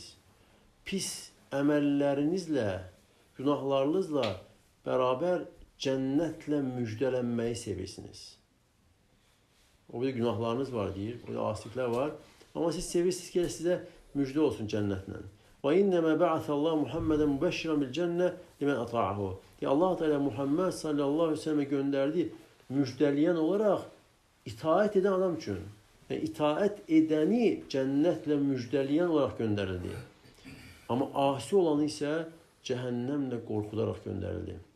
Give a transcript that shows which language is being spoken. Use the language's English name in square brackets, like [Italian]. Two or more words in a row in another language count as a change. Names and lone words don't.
[Azerbaijani] Pis əməllərinizlə, günahlarınızla bərabər cənnətlə müjdələnməyi sevirsiniz. O bir günahlarınız var deyir, o da asiliklər var. Amma siz sevirsiniz ki, sizə müjdə olsun cənnətlə. [Arabic] وإنما بعث الله محمدا مبشرا بالجنة لمن أطاعه. [Turkish] Allah Teala Muhammed [Arabic] صلى الله عليه وسلم'e [Turkish] gönderdi müjdeleyen olarak itaat eden adam için. Yani itaat edeni cennetle müjdeleyen olarak gönderildi. Ama asi olanı ise cehennemle korkularak gönderildi.